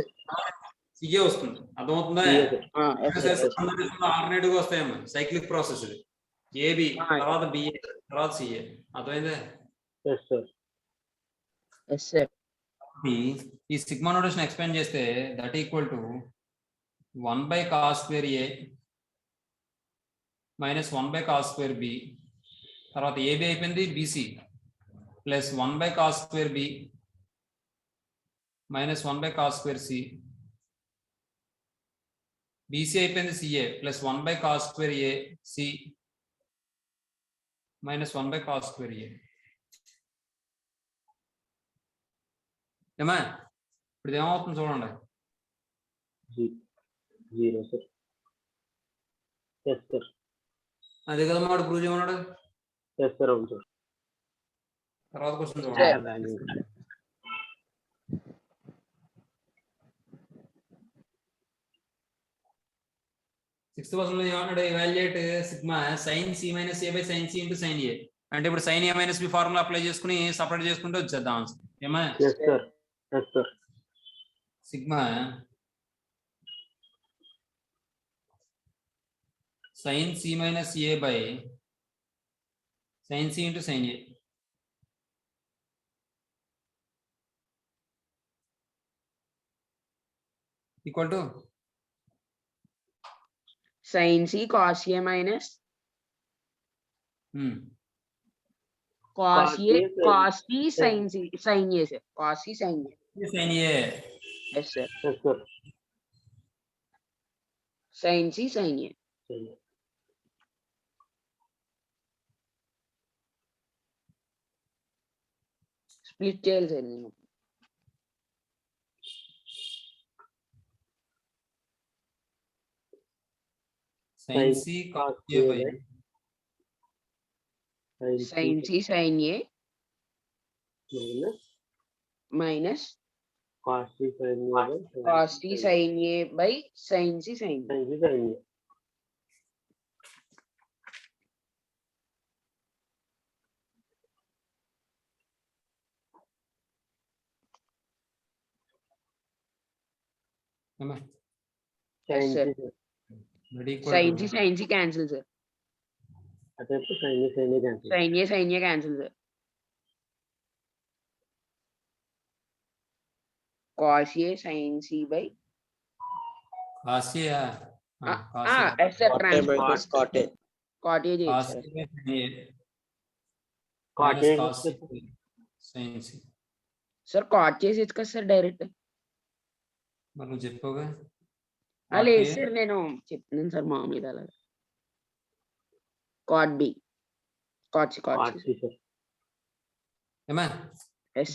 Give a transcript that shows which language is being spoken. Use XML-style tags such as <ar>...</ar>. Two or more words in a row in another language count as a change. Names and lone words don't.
<te>సిఏ వస్తుంది. అర్థమవుతుందా? ఆల్టర్నేటివ్ గా వస్తాయమ్మా,</te> <en>cyclic process</en> <te>ఇది. ఏబి తర్వాత బిఏ తర్వాత సిఏ. అర్థమైందా?</te> <en>Yes, sir. Yes, sir.</en> <te>ఈ</te> <en>sigma notation explain</en> <te>చేస్తే</te> <en>that equal to 1 by cos square a minus 1 by cos square b</en> <te>తర్వాత ఏబి అయిపోయింది</te> <en>BC plus 1 by cos square b minus 1 by cos square c BC</en> <te>అయిపోయింది</te> <en>CA plus 1 by cos square a c minus 1 by cos square a.</en> <te>ఏమా ఇప్పుడు ఏమవుతుంది చూడండి.</te> <en>0, sir. Yes, sir.</en> <te>అదే కదా వాడు ప్రూవ్ చేయమన్నాడు.</te> <en>Yes, sir.</en> <te>అవును సార్. తర్వాత క్వశ్చన్ చూడండి.</te> <en>sixth question</en> <te>లో ఏమన్నాడు?</te> <en>evaluate sigma sine c minus a by sine c into sine a.</en> <te>అంటే ఇప్పుడు</te> <en>sine a minus b formula apply</en> <te>చేసుకుని సపరేట్ చేసుకుంటే వచ్చేద్దాం ఆన్సర్. ఏమా?</te> <en>Yes, sir. Yes, sir. సిగ్మా sin c minus a by sin c into sin a equal to Sin c cos a minus cos a cos c sin c sin a, sir. Cos c sin a. sin a. Yes, sir. Yes, sir. Sin c sin a.</en> <te>స్ప్లిట్ చేయాలి సార్ నేను.</te> <en>sin c cos a by sin c sin a minus minus cos c sin a by cos t sin a by sin c sin a. sin c sin a.</en> <te>ఏమా?</te> <en>Yes, sir. రెడీ Sin c sin c cancel, sir. అదే sin a sin a cancel. sin a cancel, sir. Cos a sin c by cos a yes, sir. Transpose cot a cos</en> <te>చేయొచ్చు,</te> <en>a sir. by sin a Cot minus a cos c by sin c.</en> <te>సార్ కాట్ చేసేది కదా సార్ డైరెక్ట్. మరి నువ్వు చెప్పావుగా. లేదు సార్, నేను చెప్తున్నాను సార్ మామూలుగా అలాగా.</te> <en>cot b cot c cot c.</en> <te>ఏమా?</te> <en>yes</en>